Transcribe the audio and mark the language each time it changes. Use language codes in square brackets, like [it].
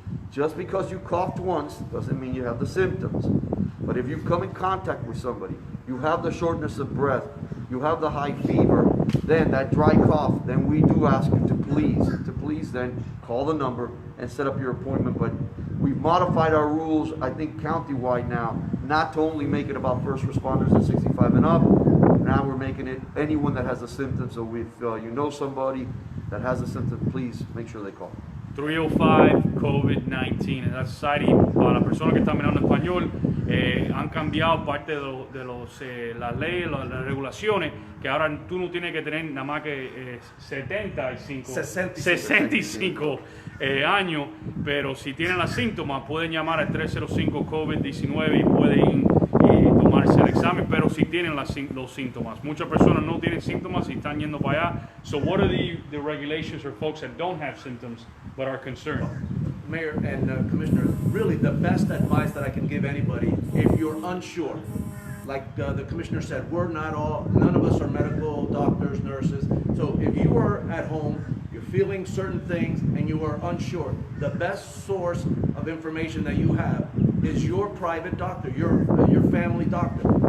[en] Just because you coughed once doesn't mean you have the symptoms. But if you come in contact with somebody, you have the shortness of breath, you have the high fever, then that dry cough, then we do ask you to please then call the number and set up your appointment. But we've modified our rules, I think county-wide now, not to only make it about first responders at 65 and up. Now we're making it anyone that has the symptoms. So if you know somebody that has the symptoms, please make sure they call. 305 COVID-19 en la society. [es] Para las personas que están mirando en español, han cambiado parte de las leyes, las regulaciones, que ahora tú no tienes que tener nada más que 65 años, pero si tienen los síntomas pueden llamar al 305 COVID-19 y pueden tomarse el examen, pero si tienen los síntomas. Muchas personas no tienen síntomas y están yendo para allá. [en] So what are the regulations for folks that don't have symptoms but are concerned? Mayor and Commissioner, really the best advice that I can give anybody, if you're unsure, like the Commissioner said, none of us are medical doctors, nurses. So if you are at home, you're feeling certain things and you are unsure, the best source of information that you have is your private doctor, your family doctor.